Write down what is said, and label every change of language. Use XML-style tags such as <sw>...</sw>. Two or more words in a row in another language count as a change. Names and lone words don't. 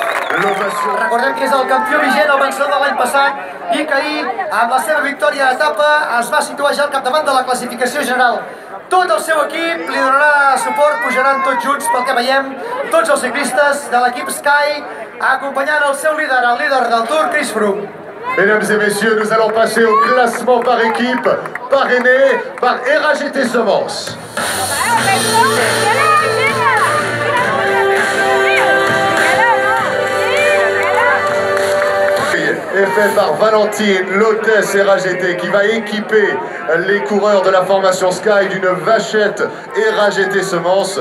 <ca>Recordem que és el campió vigent, el vencedor de l'any passat i que ahir, amb la seva victòria d'etapa, es va situar ja al capdavant de la classificació general. Tot el seu equip li donarà suport, pujaran tots junts pel que veiem, tots els ciclistes de l'equip Sky, acompanyant el seu líder, el líder del Tour, Chris Froome.</ca> <fr>Mesdames et messieurs, nous allons passer au classement par équipe, parrainé par RAGT Semences. Est fait par Valentine, l'hôtesse RAGT, qui va équiper les coureurs de la formation Sky d'une vachette RAGT Semences.</fr>